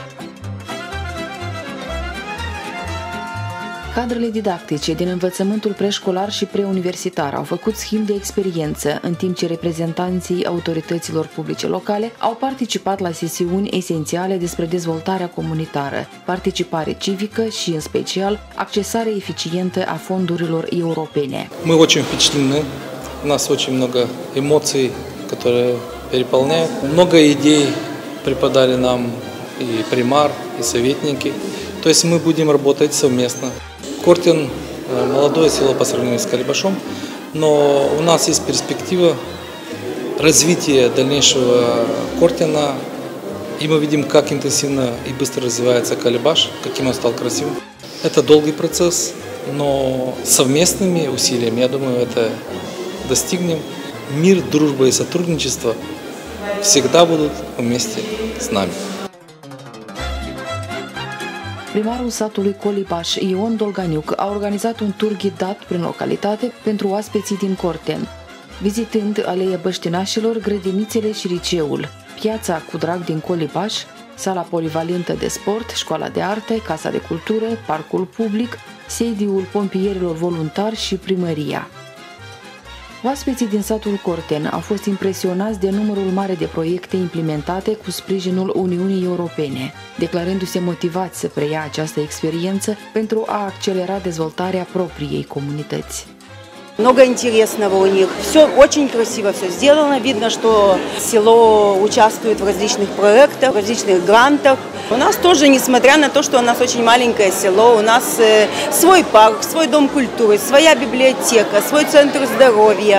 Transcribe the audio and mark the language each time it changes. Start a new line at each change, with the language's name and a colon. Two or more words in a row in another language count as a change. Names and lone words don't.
Romanian: Cadrele didactice din învățământul preșcolar și preuniversitar au făcut schimb de experiență, în timp ce reprezentanții autorităților publice locale au participat la sesiuni esențiale despre dezvoltarea comunitară, participare civică și, în special, accesare eficientă a fondurilor europene.
Russian: Мы очень впечатлены. У нас очень много эмоций, которые переполняют. Много идей преподали нам и примар, и советники. То есть мы будем работать совместно. Кортен – молодое село по сравнению с Калибашом, но у нас есть перспектива развития дальнейшего Кортена, и мы видим, как интенсивно и быстро развивается Калибаш, каким он стал красивым. Это долгий процесс, но совместными усилиями, я думаю, это достигнем. Мир, дружба и сотрудничество всегда будут вместе с нами.
Romanian: Primarul satului Colibaș, Ion Dolganiuc, a organizat un tur ghidat prin localitate pentru oaspeții din Corten, vizitând aleia Băștinașilor, grădinițele și liceul, piața cu drag din Colibaș, sala polivalentă de sport, școala de arte, casa de cultură, parcul public, sediul pompierilor voluntari și primăria. Oaspeții din satul Corten au fost impresionați de numărul mare de proiecte implementate cu sprijinul Uniunii Europene, declarându-se motivați să preia această experiență pentru a accelera dezvoltarea propriei comunități.
Russian: Много интересного у них. Все очень красиво, все сделано. Видно, что село участвует в различных проектах, в различных грантах. У нас тоже, несмотря на то, что у нас очень маленькое село, у нас свой парк, свой дом культуры, своя библиотека, свой центр здоровья.